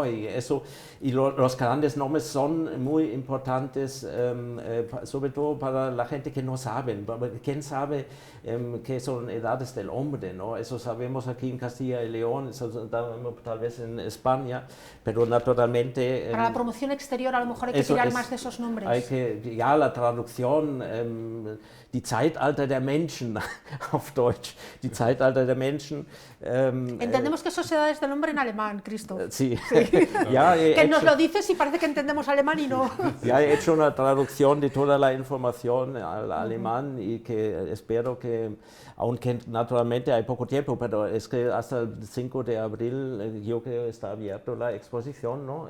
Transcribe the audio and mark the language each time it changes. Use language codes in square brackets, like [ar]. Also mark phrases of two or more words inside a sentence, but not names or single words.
[es] Y los grandes nombres son muy importantes, sobre todo para la gente que no sabe. ¿Quién sabe qué son edades del hombre, ¿no? Eso sabemos aquí en Castilla y León, eso tal vez en España, pero naturalmente... Para la promoción exterior a lo mejor hay que tirar más de esos nombres. Hay que, ja, la traducción, [de] die Zeitalter der Menschen, auf Deutsch, die Zeitalter der Menschen. [es] Entendemos que eso es edades del hombre en alemán, Christoph. Sí. Ya, que nos lo dices y parece que entendemos alemán y no. Ya he hecho una traducción de toda la información al alemán y que espero que, aunque naturalmente hay poco tiempo, pero es que hasta el 5 de abril yo creo que está abierta la exposición, ¿no?